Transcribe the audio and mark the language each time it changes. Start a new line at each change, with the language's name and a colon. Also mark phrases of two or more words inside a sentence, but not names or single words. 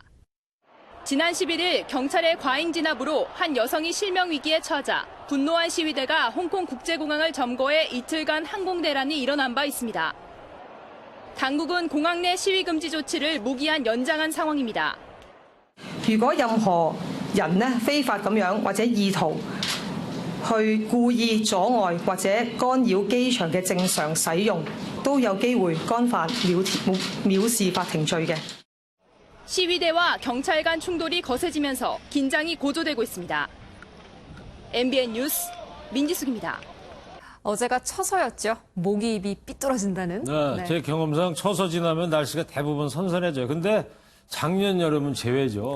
Korean: 지난 11일 경찰의 과잉 진압으로 한 여성이 실명 위기에 처하자 분노한 시위대가 홍콩 국제공항을 점거해 이틀간 항공대란이 일어난 바 있습니다. 당국은 공항 내 시위 금지 조치를 무기한 연장한 상황입니다.
Cantonese: 如果任何人呢非法咁樣或者意圖去故意阻礙或者干擾機場嘅正常使用，都有機會干犯藐視法庭罪嘅。
Korean: 시위대와 경찰 간 충돌이 거세지면서 긴장이 고조되고 있습니다. MBN 뉴스 민지숙입니다. 어제가 처서였죠. 모기 입이 삐뚤어진다는. 네, 제 경험상 처서 지나면 날씨가 대부분 선선해져요. 근데 작년 여름은 제외죠.